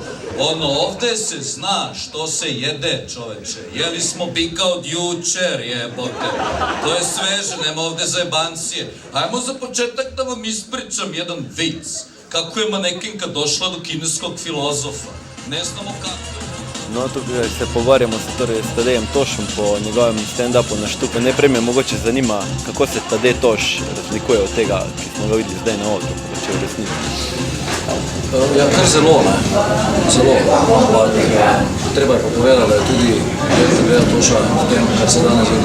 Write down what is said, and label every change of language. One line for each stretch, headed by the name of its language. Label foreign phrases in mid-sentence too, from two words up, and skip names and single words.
Serbian: Ovde se zna što se jede, čoveče. Jeli smo bika od jučer, jebote. To je sveže, nema ovde zajebancije. Ajmo za početak da vam ispričam jedan vic. Kako je manekinka došla do kineskog filozofa. Ne znamo kako.
Slovenian: No, tukaj se pogovarjamo s Tadejem Tošem po njegovem stand-upu na Štuku. Najprej me mogoče zanima, kako se Tadej Toš razlikuje od tega, ki smo ga videli zdaj na odru, če v resnici. Ja, kar zelo, ne. Zelo. Ampak treba je pa povedati, da je tudi Tadeja Toša v tem, kar se danes vidi.